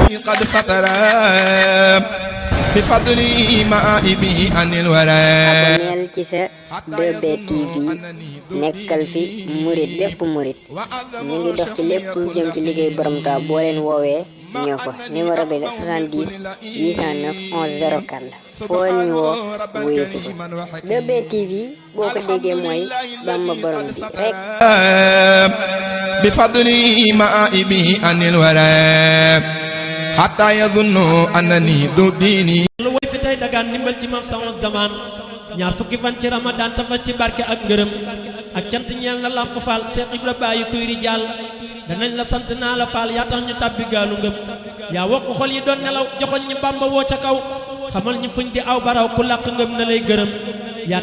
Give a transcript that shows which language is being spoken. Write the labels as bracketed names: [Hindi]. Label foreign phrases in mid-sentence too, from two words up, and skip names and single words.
[Arabic] قد سطر بفضلي مآبه عن الورى. [Wolof] abonneel ci sa 2B TV nekkal fi murit bépp murit ñu ngi dox ci lépp lu jëm ci liggéey borom Tuubaa boo leen woowee ñoo ko numéro bi la 70 809 11 04 la foo ñu woo wuyu si ko 2B TV boo ko déggee mooy Bamba borom bi rek. [Arabic] بفضلي مآبه عن الورى حتى يظنوا أنني ذو ديني. [Wolof] lu woy fi tey dagaan ndimbal ci mam sama zaman ñaar fukki fan ci ramadan tafa ci barke ak ngërëm ak cant ñeel na Lamp Fall Cheikh Ibra bàyyi kuy rijaal danañ la sant naa la Fall yaa tax ñu tàbbi gaalu ngëm yaa wokk xol yi doon nelaw joxoñ ñi Bamba woo ca kaw xamal ñu fuñ di aw baraw ku làq ngëm na lay gërëm yaa